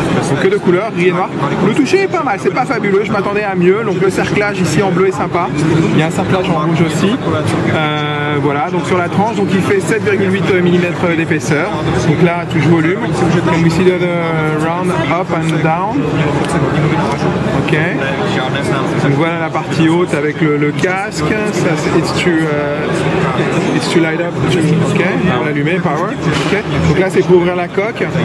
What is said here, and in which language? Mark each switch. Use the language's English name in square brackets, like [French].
[French] Donc que de couleurs, gris et noir. Le toucher est pas mal, c'est pas fabuleux, je m'attendais à mieux. Donc le cerclage ici en bleu est sympa. Il y a un cerclage en rouge aussi. Voilà, donc sur la tranche, donc il fait 7,8 mm d'épaisseur. Donc là, touche volume. [English] Can we see the round up and down? Ok. [French] Donc voilà la partie haute avec le casque. Ça, [English] it's to light up. [French] Ok, on l'allumer, power. Ok. Donc là c'est pour ouvrir la coque.